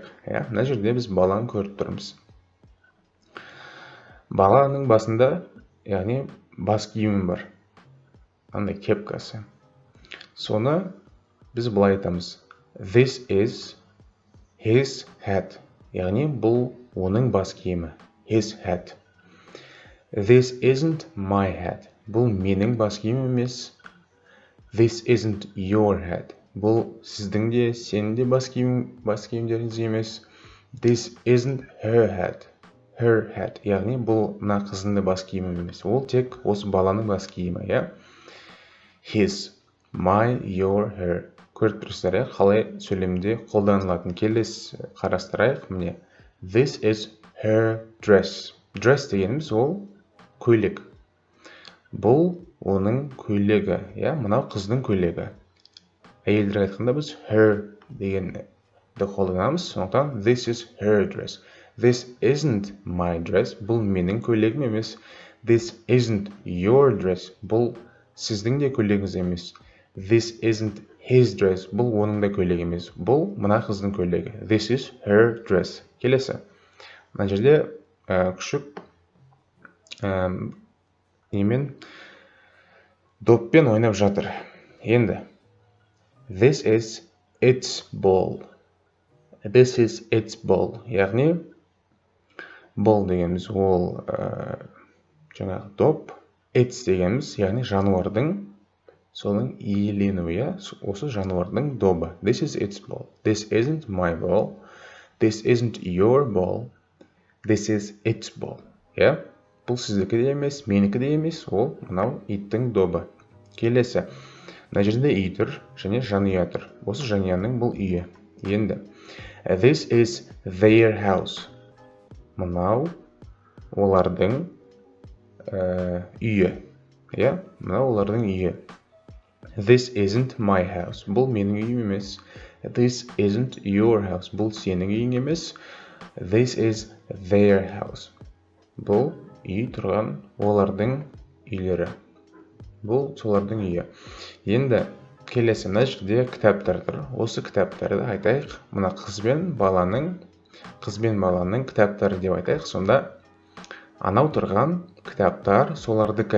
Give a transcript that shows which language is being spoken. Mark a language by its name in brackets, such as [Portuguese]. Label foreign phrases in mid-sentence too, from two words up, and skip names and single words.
[Kazakh] Мына жерде біз баланы көріп тұрмыз. Баланың басында, яғни бас киімі бар. Андай кепкасы. Соны біз былай айтамыз. [English] This is his hat. [Kazakh] Яғни бұл оның бас киімі. [English] His hat. This isn't my hat. [Kazakh] Бұл менің бас киімім емес. [English] This isn't your hat. [Kazakh] Бұл сіздің де, сенің де бас киімдеріңіз емес. [English] This isn't her hat. Her hat. [Kazakh] Яғни бұл мына қызында бас киімі емес. Ол тек осы баланың бас киімі, [English] His, my, your, her. [Kazakh] Көріп тұрсыздар, қалай сөйлемде қолданылатын. Келесі қарастырайық. Міне. [English] This is her dress. [Kazakh] Dress дегеніміз ол көйлек. Бұл оның көйлегі, мынау қыздың көйлегі. Әйелдер айтқанда біз her дегенді қолданамыз. [English] Сондықтан this is her dress. This isn't my dress. [Kazakh] Бұл менің көйлегім емес. [English] This isn't your dress. [Kazakh] Бұл сіздің де көйлегіңіз емес. [English] This isn't his dress. [Kazakh] Бұл оның да көйлегі емес. Бұл мына қыздың көйлегі. [English] This is her dress. [Kazakh] Келесі. Мына жерде күшік немен доппен ойнап жатыр. [English] Енді This is its ball. This is its ball. [Kazakh] Яғни ball дегеніміз ол жаңағы доп. Its дегеніміз, яғни жануардың соның иеленуі, осы жануардың добы. [English] This is its ball. This isn't my ball. This isn't your ball. This is its ball. [Kazakh] Бұл сіздікі де емес, менікі де емес, ол мынау иттің добы. Келесі. Мына жерде үй тұр, және жанұя тұр. Осы жанұяның бұл үйі. Енді. [English] This is their house. [Kazakh] Мынау олардың үйі. Мынау олардың үйі. [English] This isn't my house. [Kazakh] Бұл менің үйім емес. [English] This isn't your house. [Kazakh] Бұл сенің үйің емес. [English] This is their house. [Kazakh] Бұл үй тұрған олардың үйлері. Бұл солардың үйі. Енді келесі мына жерде кітаптар тұр. Осы кітаптарды айтайық. Мына қыз бен баланың кітаптары деп айтайық. Сонда анау тұрған кітаптар солардікі.